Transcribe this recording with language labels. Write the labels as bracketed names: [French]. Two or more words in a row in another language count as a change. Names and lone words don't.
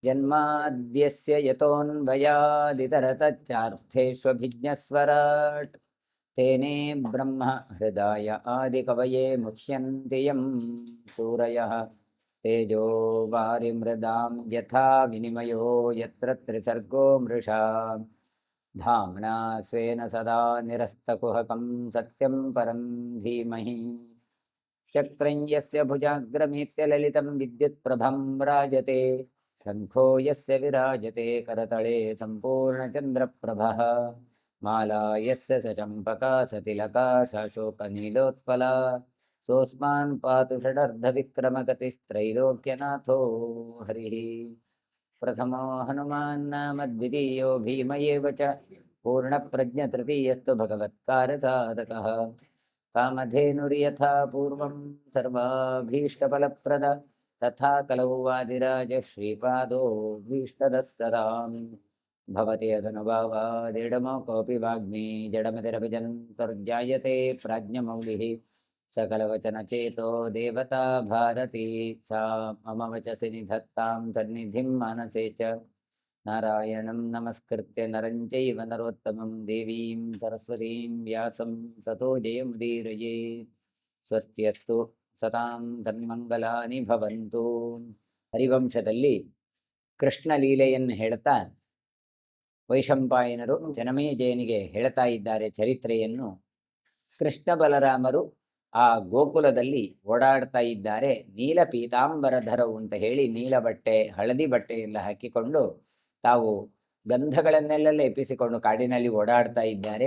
[Sanskrit] ಜನ್ಮಾದ್ಯಸ್ಯ ಯತೋನ್ವಯಾದಿತರತಶ್ಚಾರ್ಥೇಷ್ವಭಿಜ್ಞಸ್ವರಾಟ್ ತೇನೇ ಬ್ರಹ್ಮ ಹೃದಯ ಆದಿಕವಯೇ ಮುಹ್ಯಂತಿ ಯಂ ಸೂರಯಃ ತೇಜೋ ವಾರಿಮೃದಾಂ ಯಥಾ ವಿನಿಮಯೋ ಯತ್ರ ತ್ರಿಸರ್ಗೋ ಮೃಷಾ ಧಾಮ್ನಾ ಸ್ವೇನ ಸದಾ ನಿರಸ್ತಕುಹಕಂ ಸತ್ಯಂ ಪರಂ ಧೀಮಹಿ ಚಕ್ರಂ ಯಸ್ಯ ಭುಜಾಗ್ರಮೇತ್ಯ ಲಲಿತಂ ವಿದ್ಯುತ್ಪ್ರಭಂ ರಾಜತೆ ಶಂಖೋ ಯಸ್ಯ ವಿರಾಜತೆ ಕರತಳೆ ಸಂಪೂರ್ಣಚಂದ್ರಪ್ರಭಃ ಮಾಲಾ ಯಸ್ಯ ಸಚಂಪಕಾ ಸತಿಲಕಾ ಶಾಶೋಕನೀಲೋತ್ಪಲಾ ಸೋಸ್ಮಾನ್ ಪಾತು ಷಡರ್ಧವಿಕ್ರಮಗತಿಸ್ತ್ರೈಲೋಕ್ಯನಾಥೋ ಹರಿಃ ಪ್ರಥಮೋ ಹನುಮಾನ್ ನಾಮ ದ್ವಿತೀಯೋ ಭೀಮ ಏವ ಚ ಪೂರ್ಣಪ್ರಜ್ಞತೃತೀಯಸ್ತು ಭಗವತ್ಕಾರ್ಯಸಾಧಕಃ ಕಾಮಧೇನುರ್ಯಥಾ ಪೂರ್ವಂ ಸರ್ವಾಭೀಷ್ಟಫಲಪ್ರದ ತಥಾ ಕಲೌ ವಾದಿರಾಜ ಶ್ರೀಪಾದೋ ಭೀಷ್ಟದಃ ಸದಾಂ ಭವತಿ ಯದನುಭಾವಾದಿಡಮೋ ಕೋಪಿ ವಾಗ್ಮಿ ಜಡಮತಿರಭಿಜन्तರ್ಜಾಯತೆ ಪ್ರಾಜ್ಞಮೌಲಿಃ सकलवचनचेतो देवता भारती सा मम वचसि निधत्तां सन्निधिं मानसे च नारायणं नमस्कृत्य नरं चैव नरोत्तमं देवीं सरस्वतीं व्यासं ततो जयमुदीरयेत् ಸ್ವಸ್ತಿಯಸ್ತು ಸತಾಂ ತನ್ಮಂಗಲಾನಿ ಭವಂತು. [Kannada] ಹರಿವಂಶದಲ್ಲಿ ಕೃಷ್ಣ ಲೀಲೆಯನ್ನು ಹೇಳ್ತಾ ವೈಶಂಪಾಯನರು ಜನಮೇಜಯನಿಗೆ ಹೇಳ್ತಾ ಇದ್ದಾರೆ ಚರಿತ್ರೆಯನ್ನು. ಕೃಷ್ಣ ಬಲರಾಮರು ಆ ಗೋಕುಲದಲ್ಲಿ ಓಡಾಡ್ತಾ ಇದ್ದಾರೆ. ನೀಲ ಪೀತಾಂಬರಧರವು ಅಂತ ಹೇಳಿ ನೀಲ ಬಟ್ಟೆ ಹಳದಿ ಬಟ್ಟೆಯೆಲ್ಲ ಹಾಕಿಕೊಂಡು ತಾವು ಗಂಧಗಳನ್ನೆಲ್ಲ ಲೇಪಿಸಿಕೊಂಡು ಕಾಡಿನಲ್ಲಿ ಓಡಾಡ್ತಾ ಇದ್ದಾರೆ.